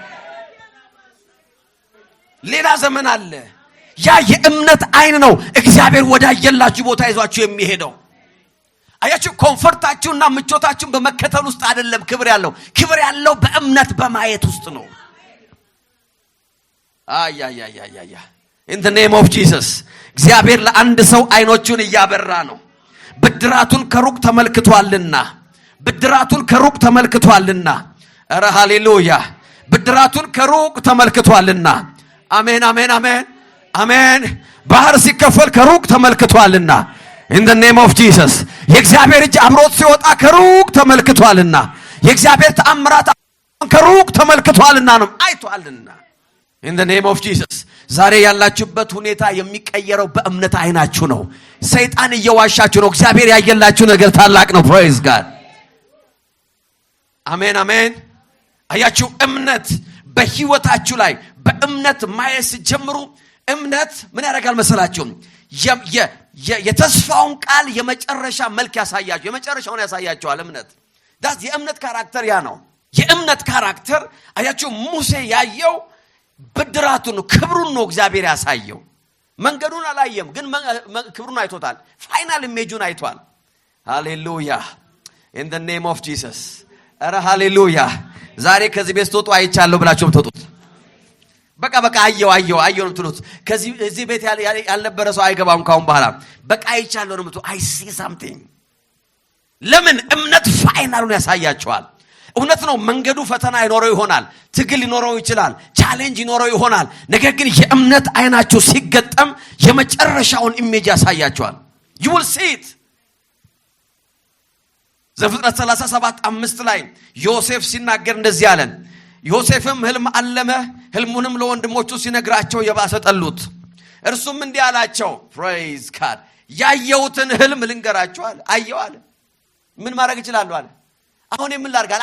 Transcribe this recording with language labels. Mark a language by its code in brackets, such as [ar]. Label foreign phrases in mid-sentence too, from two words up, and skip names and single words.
[am] ሌላ ዘመን አለ። ያ የእምነት አይን ነው እግዚአብሔር ወዳየላችሁ ቦታ ይዟችሁ የሚሄደው። አያችሁ፣ ኮምፎርታችሁና ምቾታችሁን በመከተል ውስጥ አይደለም ክብር ያለው በእምነት በማየት ውስጥ ነው። አያ [en] in the name of Jesus [am] እግዚአብሔር ለአንድ ሰው አይኖቹን እያበራ ነው። ብድራቱን ከሩቅ ተመልክቷልና ኧረ ሃሌሉያ! ብድራቱን ከሩቅ ተመልክቷልና አሜን። ባህር ሲከፈል ከሩቅ ተመልክቷልና [en] in the name of Jesus [am] የእግዚአብሔር እጅ አብሮት ሲወጣ ከሩቅ ተመልክቷልና የእግዚአብሔር ተአምራት ከሩቅ ተመልክቷልና ነው አይቷልና [en] in the name of Jesus [am] ዛሬ ያላችሁበት ሁኔታ የሚቀየረው በእምነት አይናችሁ ነው። ሰይጣን እየዋሻችሁ ነው። እግዚአብሔር ያየላችሁ ነገር ታላቅ ነው። [en] praise God [am] አሜን። አያችሁ፣ እምነት በህይወታችሁ ላይ በእምነት ማየት ጀምሩ። እምነት ምን ያደርጋል መሰላችሁ? የተስፋውን ቃል የመጨረሻ መልክ ያሳያችሁ፣ የመጨረሻውን ያሳያችኋል። እምነት የእምነት ካራክተር ያ ነው። የእምነት ካራክተር አያችሁ፣ ሙሴ ያየው ብድራቱን ክብሩን ነው እግዚአብሔር ያሳየው። መንገዱን አላየም፣ ግን ክብሩን አይቶታል። [en] final image [am] አይቷል። ሃሌሉያ [en] in the name of Jesus [am] ኧረ ሃሌሉያ! ዛሬ ከዚህ ቤት ስትወጡ አይቻለሁ ብላችሁ የምትወጡት በቃ አየው ነው የምትሉት። እዚህ ቤት ያልነበረ ሰው አይገባም ካሁን በኋላ። በቃ አይቻለሁ ነው የምትሉት። [en] I see something። [am] ለምን? እምነት ፋይናሉን ያሳያቸዋል። እውነት ነው፣ መንገዱ ፈተና ይኖረው ይሆናል፣ ትግል ይኖረው ይችላል፣ ቻሌንጅ ይኖረው ይሆናል። ነገር ግን የእምነት አይናችሁ ሲገጠም የመጨረሻውን ኢሜጅ ያሳያቸዋል። [en] you will see it። [am] ዘፍጥረት 37:5 ላይ ዮሴፍ ሲናገር እንደዚህ አለን። ዮሴፍም ህልም አለመ፣ ህልሙንም ለወንድሞቹ ሲነግራቸው የባሰ ጠሉት። እርሱም እንዲህ አላቸው፣ [en] praise God [am] ያየሁትን ህልም ልንገራችሁ አለ። አየው አለ። ምን ማድረግ እችላለሁ አለ። አሁን ምን ላድርግ?